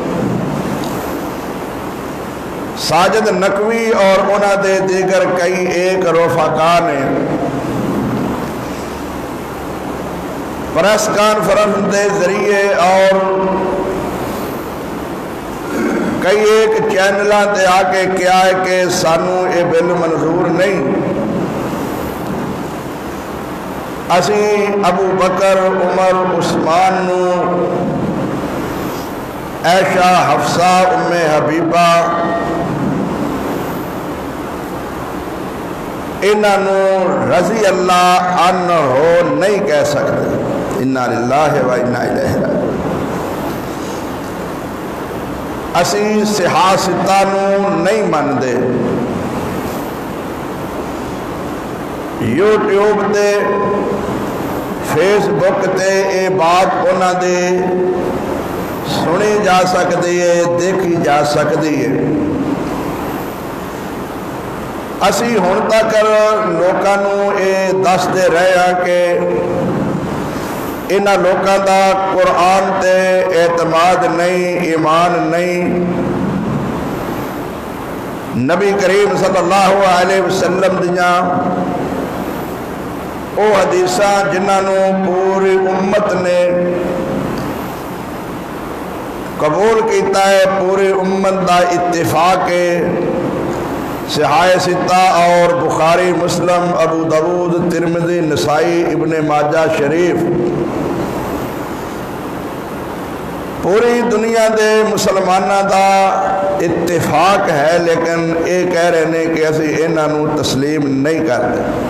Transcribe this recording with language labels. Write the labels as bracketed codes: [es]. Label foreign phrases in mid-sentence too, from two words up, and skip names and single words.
[pa] ساجد نقوی اور انہاں دے دیگر کئی ایک رفقا نے پریس کانفرنس دے ذریعے اور کئی ایک چینلاں تے آ کے کیا ہے کہ سانو اے بل منظور نہیں۔ اسی ابو بکر، عمر، عثمان نو، عائشہ، حفصہ، ام حبیبہ، انہاں نو [ar] رضی اللہ عنہ [pa] نہیں کہہ سکتے۔ [ar] انا للہ و انا الیہ راجعون۔ [pa] اسی سیاستاں نو نہیں مندے۔ یوٹیوب تے، فیس بک تے اے بات انہاں دے [ur] سنی جا سکتی ہے، دیکھی جا سکتی ہے۔ [pa] اسی ہن تک لوکاں نو اے دس دے رہے ہیں کہ انہاں لوکاں دا قرآن تے اعتماد نہیں، ایمان نہیں۔ نبی کریم [ar] صلی اللہ علیہ وسلم [pa] دیاں او حدیثاں جنہاں پوری امت نے قبول کیتا ہے، پوری امت دا اتفاق ہے، صحاح ستہ اور بخاری، مسلم، ابو داؤد، ترمذی، نسائی، ابن ماجہ شریف پوری دنیا دے مسلمانوں دا اتفاق ہے، [ur] لیکن یہ کہہ رہے ہیں کہ [pa] اسی انہوں [ur] تسلیم نہیں کرتے۔